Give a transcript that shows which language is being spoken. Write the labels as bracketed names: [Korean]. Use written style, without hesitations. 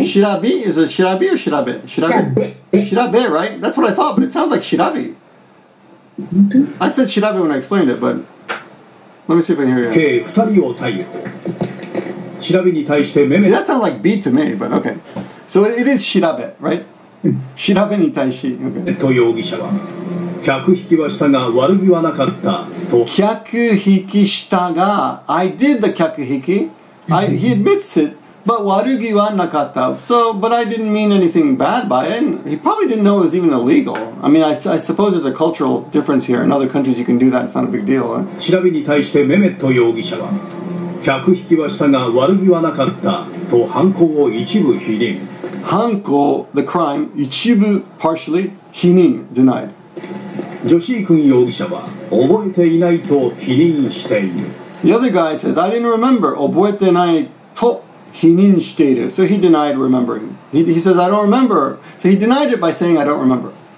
[English] Shirabi is it shirabi or shirabe? Shirabe, right? That's what I thought, but it sounds like shirabi. I said shirabe when I explained it, but let me see if I can hear you. [Japanese] 計2人を逮捕。調べに対してメメ。 [English] See, that sounds like B to me, but okay. So it is shirabe, right? [Japanese] 調べに対し。 [English] Okay. [Japanese] と容疑者は客引きはしたが悪気はなかったと。客引きしたが [English] I did the 客引き he admits it, but [Japanese] 悪気はなかった [English] So, but I didn't mean anything bad by it. And he probably didn't know it was even illegal. I mean, I suppose there's a cultural difference here. In other countries you can do that. It's not a big deal. Right? [Japanese] 調べに対してメメット容疑者は客引きはしたが悪気はなかったと犯行を一部否認。 [English] 犯行 the crime 一部 partially 否認 denied。 [Japanese] ジョシー君容疑者は覚えていないと否認している。 [English] The other guy says, I didn't remember. [Japanese] 覚えてないと否認している。 [English] So he denied remembering. He says, I don't remember. So he denied it by saying, I don't remember.